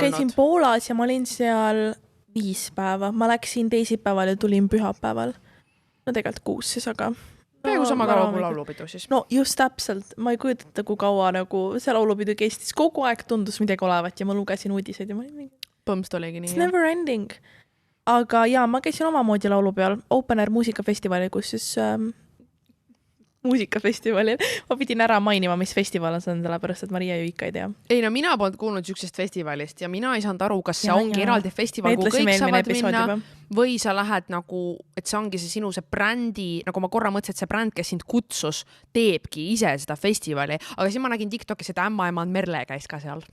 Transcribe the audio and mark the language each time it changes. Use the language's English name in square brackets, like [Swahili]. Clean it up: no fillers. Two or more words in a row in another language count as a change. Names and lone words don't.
[Estonian] Ma käisin Poolas ja ma olin seal 5 päeva. Ma läksin teisipäeval ja tulin pühapäeval. No tegelikult 6 siis, aga... Peaaegu sama kaua kui laulupidu siis. No just täpselt. Ma ei kujutata, kui kaua nagu see laulupidu kestis. Kogu aeg tundus midagi olevat ja ma lugesin uudiseid ja ma olin mingi... Põmst oligi nii. [English] It's never ending. [Estonian] Aga ma käisin omamoodi laulupeal Open Air muusikafestivali, kus siis... muusikafestivalil. Ma pidin ära mainima, mis festival on, sellepärast, et Maria ju ikka ei tea. Ei, no mina polnud kuulnud siuksest festivalist ja mina ei saanud aru, kas see ongi eraldi festival, kui kõik saavad minna või sa lähed nagu, et see ongi see sinu see brändi, nagu ma korra mõtlesin, et see bränd, kes sind kutsus, teebki ise seda festivali, aga siis ma nägin TikTokis, et ämmaemand Merle käis ka seal.